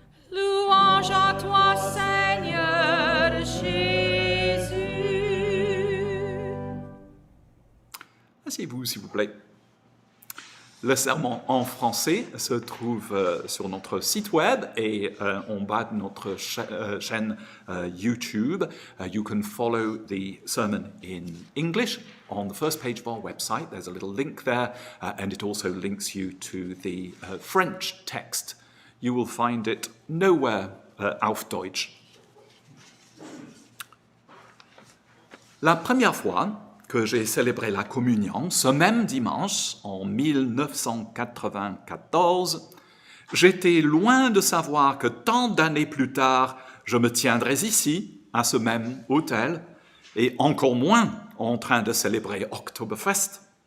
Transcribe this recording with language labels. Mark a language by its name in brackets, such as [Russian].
[French] Louange à toi, Seigneur Jésus. Asseyez-vous, s'il vous plaît. Le sermon en français se trouve sur notre site web et en bas de notre chaîne YouTube. [English] You can follow the sermon in English on the first page of our website. There's a little link there, and it also links you to the French text. You will find it nowhere [German] auf Deutsch. [French] La première fois que j'ai célébré la communion, ce même dimanche, en 1994, j'étais loin de savoir que tant d'années plus tard, je me tiendrais ici, à ce même autel, et encore moins en train de célébrer Oktoberfest.